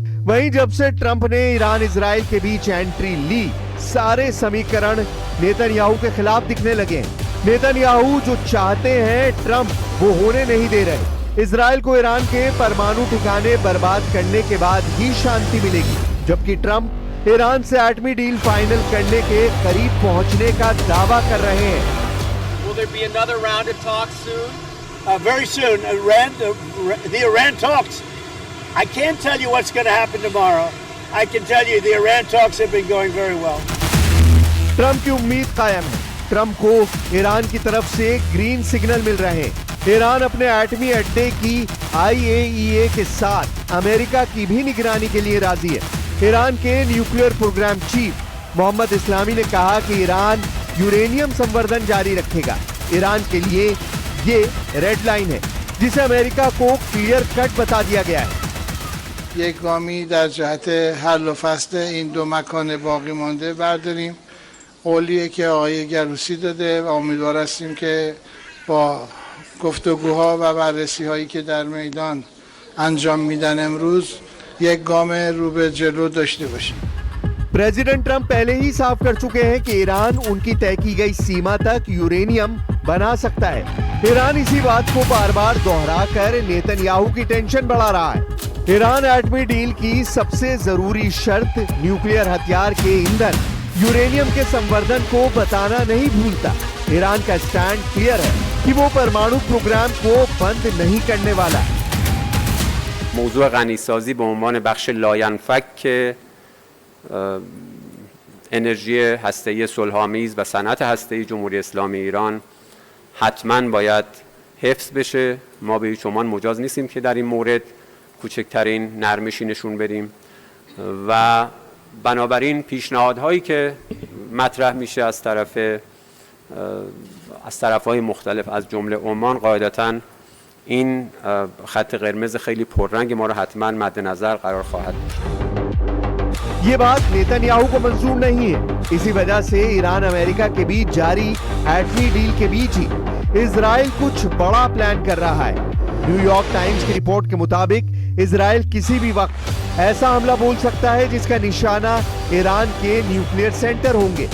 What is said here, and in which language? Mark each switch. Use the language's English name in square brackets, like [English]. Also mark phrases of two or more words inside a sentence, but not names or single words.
[Hindi] वहीं जब से ट्रंप ने ईरान इजराइल के बीच एंट्री ली, सारे समीकरण नेतन्याहू के खिलाफ दिखने लगे हैं। नेतन्याहू जो चाहते हैं ट्रंप वो होने नहीं दे रहे। इजराइल को ईरान के परमाणु ठिकाने बर्बाद करने के बाद ही शांति मिलेगी, जबकि ट्रंप ईरान से एटमी [English] deal final [Hindi] करने के करीब पहुंचने का दावा कर रहे हैं। [English] Will there be another round of talks soon? Very soon. The Iran talks. I can't tell you what's going to happen tomorrow. I can tell you the Iran talks have been going very well. [Hindi] ट्रंप की उम्मीद कायम है। ट्रंप को ईरान की तरफ से [English] green signal [Hindi] मिल रहे हैं। ईरान अपने एटमी अड्डे की IAEA के साथ अमेरिका की भी निगरानी के लिए राजी है। ईरान के [English] nuclear program chief [Hindi] मोहम्मद इस्लामी ने कहा कि ईरान यूरेनियम संवर्धन जारी रखेगा। ईरान के लिए ये [English] red line [Hindi] है, जिसे अमेरिका को [English] clear cut [Hindi] बता दिया गया है। [Persian] یک گامی در جهت حل و فصل این 2 مکان باقی مانده برداریم. قولیه که آقای گروسی داده و امیدوار هستیم که با گفتگوها و بررسی‌هایی که در میدان انجام میدن امروز یک گام رو به جلو داشته باشیم. [Hindi] प्रेसिडेंट ट्रंप पहले ही साफ कर चुके हैं कि ईरान उनकी तय की गई सीमा तक यूरेनियम बना सकता है। ईरान इसी बात को बार बार दोहराकर नेतन्याहू की टेंशन बढ़ा रहा है। ईरान एटमी डील की सबसे जरूरी शर्त न्यूक्लियर हथियार के ईंधन यूरेनियम के संवर्धन को बताना नहीं भूलता। ईरान का [English] stand clear [Hindi] है कि वो परमाणु प्रोग्राम को बंद नहीं करने वाला। [Persian] موضوع غنیسازی به عنوان بخش لاینفک انرژی هسته‌ای صلح‌آمیز و صنعت هسته‌ای جمهوری اسلامی ایران حتما باید حفظ بشه. ما به هیچ عنوان مجاز نیستیم که در این مورد کوچکترین نرمشی نشون بدیم و بنابراین پیشنهادهایی که مطرح میشه از طرف‌های مختلف از جمله عمان قاعدتاً این خط قرمز خیلی پررنگ ما رو حتما مد نظر قرار خواهد داشت. [Hindi] ये बात नेतन्याहू को मंजूर नहीं है। इसी वजह से ईरान अमेरिका के बीच जारी एटमी डील के बीच ही इजराइल कुछ बड़ा प्लान कर रहा है। न्यूयॉर्क टाइम्स की रिपोर्ट के मुताबिक इजराइल किसी भी वक्त ऐसा हमला बोल सकता है जिसका निशाना ईरान के [English] nuclear center [Hindi] होंगे।